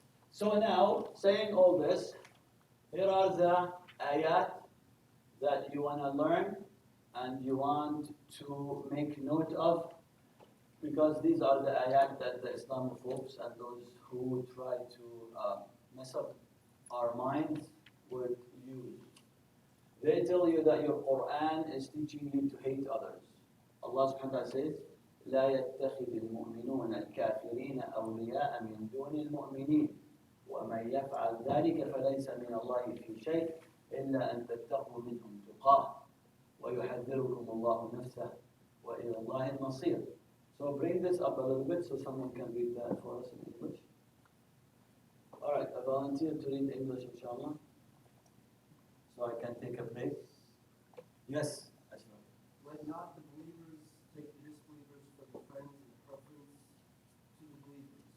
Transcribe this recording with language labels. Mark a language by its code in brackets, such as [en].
[en] So now, saying all this, here are the ayat that you want to learn and you want to make note of, because these are the ayat that the Islamophobes and those who try to mess up our minds would use. They tell you that your Quran is teaching you to hate others. [ar] Allah subhanahu wa ta'ala says, لا يتخذ المؤمنون الكافرين أولياء من دون المؤمنين ومن يفعل ذلك فليس من الله في شيء إلا أن تتقوا منهم تقاه ويحذركم الله نفسه وإلى الله المصير. [en] So bring this up a little bit so someone can read that for us in English. Alright, a volunteer to read English, inshallah. So I can take a break. Yes? Let not the believers take the disbelievers for their friends and preference to the believers.